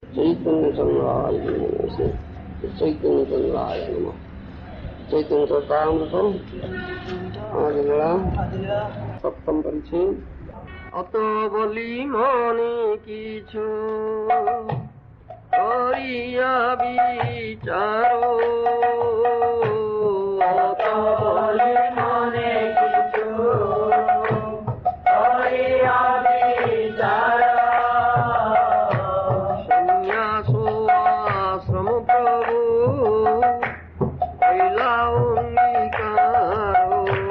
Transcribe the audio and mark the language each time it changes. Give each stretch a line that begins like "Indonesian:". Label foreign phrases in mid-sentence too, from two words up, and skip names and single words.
Sanskrit: चैतन्य संग्रहाय नमः। चैतन्य संग्रहाय नमः।
Bangla: চৈতন্য চরিতামৃতম্ আদিলীলা সপ্তম পরিচ্ছেদ। এত বলি মনে কিছু করিয়া বিচারো, এত বলি মনে কিছু করিয়া বিচারো, সন্ন্যাসো আশ্রম প্রভু কৈলা অঙ্গীকারো,